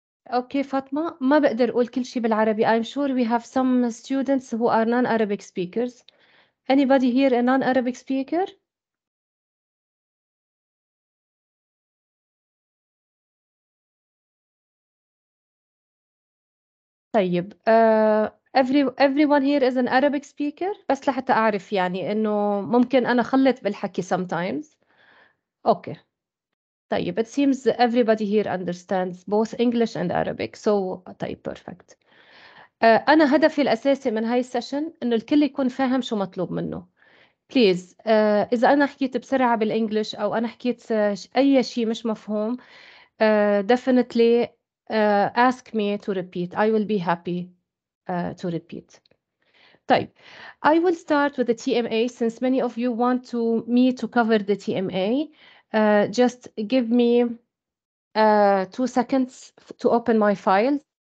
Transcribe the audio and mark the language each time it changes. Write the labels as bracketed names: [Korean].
[Arabic] Okay, فاطمة ما بقدر أقول كل شيء بالعربي. [English] I'm sure we have some students who are non-Arabic speakers. Anybody here a non-Arabic speaker? [Arabic] طيب [English] everyone here is an Arabic speaker [Arabic] بس لحتى أعرف يعني إنه ممكن أنا خلط بالحكي sometimes. [English] Okay. طيب it seems everybody here understands both English and Arabic. So طيب perfect. [Arabic] أنا هدفي الأساسي من هاي السيشن إنه الكل يكون فاهم شو مطلوب منه. بليز إذا أنا حكيت بسرعة بالإنجليش أو أنا حكيت أي شيء مش مفهوم [English] definitely ask me to repeat. I will be happy to repeat. طيب I will start with the TMA since many of you want me to cover the TMA. Just give me 2 seconds to open my files.